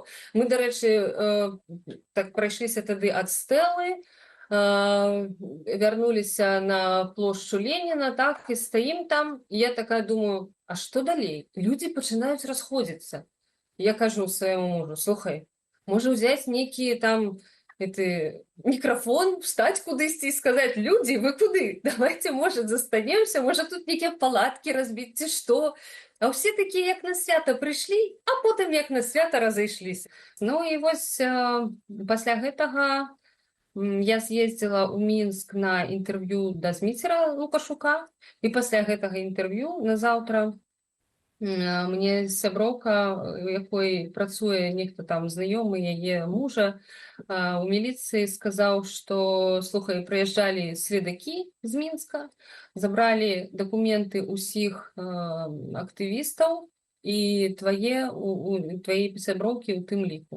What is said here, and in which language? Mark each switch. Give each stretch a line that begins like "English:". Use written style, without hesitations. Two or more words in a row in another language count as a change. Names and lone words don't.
Belarusian: Мы, дарэчы, так прайшліся тады ад стэлы, вярнуліся на плошчу Леніна, так, і стаім там. І я такая думаю, а што далей? Людзі пачынаюць расходзіцца. Я кажу свайму мужу, слухай, можа ўзяць нейкі там микрофон, встать кудысьці
Russian: и сказать: люди,
Belarusian: вы куды?
Russian: Давайте, может, застанемся, может, тут некие палатки разбить, ці что? А все такие,
Belarusian: як на свято,
Russian: пришли, а потом
Belarusian: як на свято
Russian: разошлись.
Belarusian: Ну и вось пасля гэтага я съездила ў Мінск на інтэрв'ю да Зміцера Лукашука, і пасля гэтага інтэрв'ю на заўтра мне сяброўка, у якой працуе нехта там знаёмы яе мужа у міліцыі, сказаў, што, слухай, прыязджалі сведакі з Мінска, забралі дакументы ўсіх актывістаў і твае сяброўкі ў тым ліку.